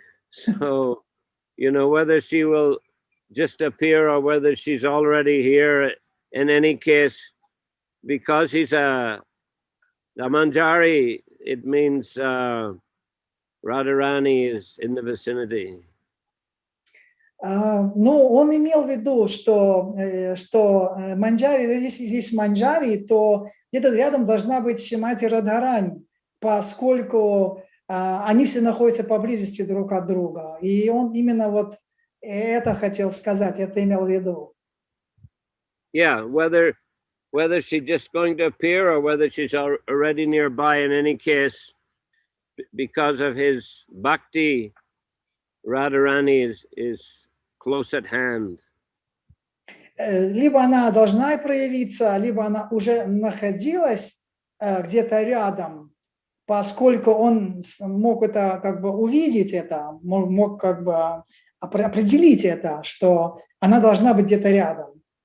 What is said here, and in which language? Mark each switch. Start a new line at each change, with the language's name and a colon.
English: So, whether she will just appear or whether she's already here, in any case, because he's a Manjari, it means Radharani is in the vicinity.
Russian: Ну, он имел в виду, что Манджари, если здесь Манджари, то где-то рядом должна быть Шримати Радхарани, поскольку они все находятся поблизости друг от друга. И он именно вот это хотел сказать, это имел в виду.
English: Yeah, whether she's just going to appear or whether she's already nearby, in any case, because of his bhakti, Radharani is close at hand.
Russian: Либо она должна проявиться, либо она уже находилась где-то рядом, поскольку он мог это как бы увидеть, это мог как бы определить это, что она должна быть где-то рядом.